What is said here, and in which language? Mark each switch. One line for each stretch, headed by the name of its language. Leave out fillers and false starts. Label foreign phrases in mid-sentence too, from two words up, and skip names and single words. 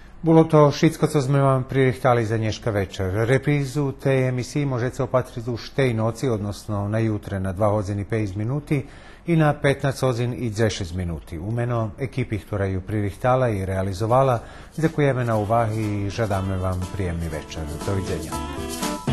Slovak: Bolo to všetko, co sme vám pririchtali za dneška večer. Reprízu tej emisiji možete opatriti už tej noci, odnosno na jutre na 2 hodiny 5 minuti i na 15 hodin i 6 minuti. Umeno ekipi, ktorá ju pririchtala i realizovala, ďakujeme na uvahi i žadáme vám príjemný večer. Dovidenia.